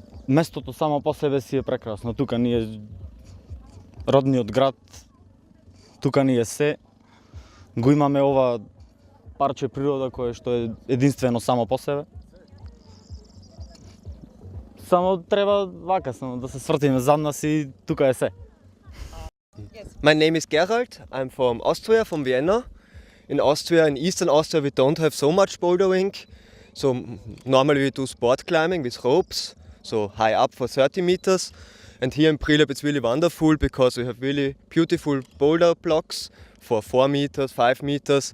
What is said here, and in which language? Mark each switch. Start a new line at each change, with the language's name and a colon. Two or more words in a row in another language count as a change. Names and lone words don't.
Macedonian: Местото само по себе си е прекрасно. Тука ни е родниот град, тука ни е се. Го имаме ова парче природа кое што е единствено само по себе. Само треба вака само да се свртиме зад нас и тука е се.
English: My name is Gerald. I'm from Austria, from Vienna. In Austria, in Eastern Austria, we don't have so much bouldering. So normally we do sport climbing with ropes, so high up for 30 meters. And here in Prilep it's really wonderful because we have really beautiful boulder blocks for 4 meters, 5 meters.